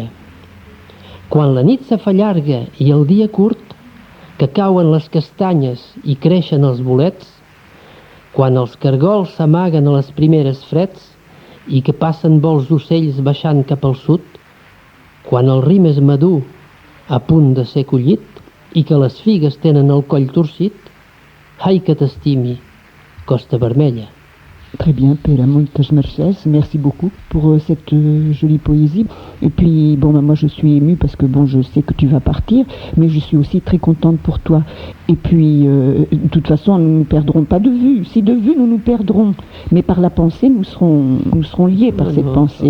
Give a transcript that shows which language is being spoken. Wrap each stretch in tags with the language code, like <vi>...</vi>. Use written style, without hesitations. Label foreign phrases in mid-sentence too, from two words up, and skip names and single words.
<ca>Quan la nit se fa llarga i el dia curt, que cauen les castanyes i creixen els bolets, quan els cargols s'amaguen a les primeres freds i que passen vols d'ocells baixant cap al sud, quan el rim és madur a punt de ser collit i que les figues tenen el coll torcit, ai que t'estimi, Costa Vermella.</ca> <fr>Très bien,</fr> <ca>Pere, moltes mercès.</ca> <fr>Merci beaucoup pour cette jolie poésie. Et puis, bon, moi je suis émue parce que bon, je sais que tu vas partir, mais je suis aussi très contente pour toi. Et puis, de toute façon, nous ne perdrons pas de vue. Si de vue, nous nous perdrons. Mais par la pensée, nous serons liés par cette pensée.</fr>